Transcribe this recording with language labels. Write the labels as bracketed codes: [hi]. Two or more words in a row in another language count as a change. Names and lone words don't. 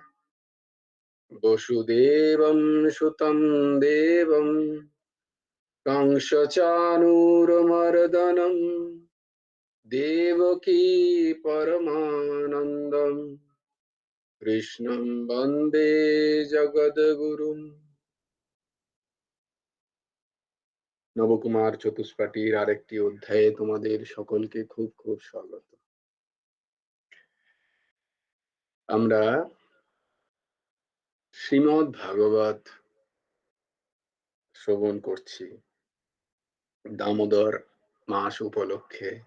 [sa] वसुदेवं सुतं देवं कंसचाणूरमर्दनं देवकी परमानन्दं कृष्णं वन्दे जगद्गुरुम्। [bn] নবকুমার চতুষ্পাটির আরেকটি অধ্যায়ে তোমাদের সকলকে খুব খুব স্বাগত। আমরা শ্রীমদ্ ভাগবত শ্রবণ করছি দামোদর মাস উপলক্ষে।